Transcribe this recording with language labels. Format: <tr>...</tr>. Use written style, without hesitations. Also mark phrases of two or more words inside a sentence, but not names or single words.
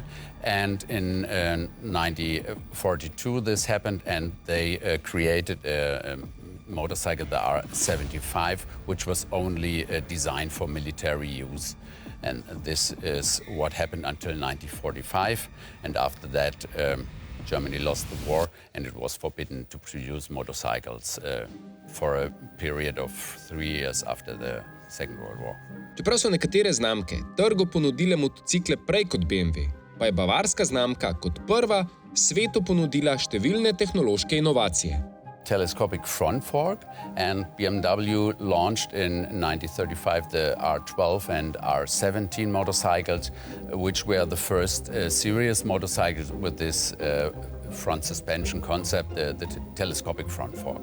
<en>And in 1942 this happened, and they created a motorcycle, the R75, which was only designed for military use. And this is what happened until 1945, and after that Germany lost the war, and it was forbidden to produce motorcycles for a period of 3 years after the Second World War.</en> <sl>Čeprav so nekatere znamke trgu ponudile motocikle prej kot BMW, pa je bavarska znamka kot prva svetu ponudila številne tehnološke inovacije.</sl> <en>Telescopic front fork, and BMW launched in 1935 the R12 and R17 motorcycles, which were the first serious motorcycles with this front suspension concept, the telescopic front fork.</en>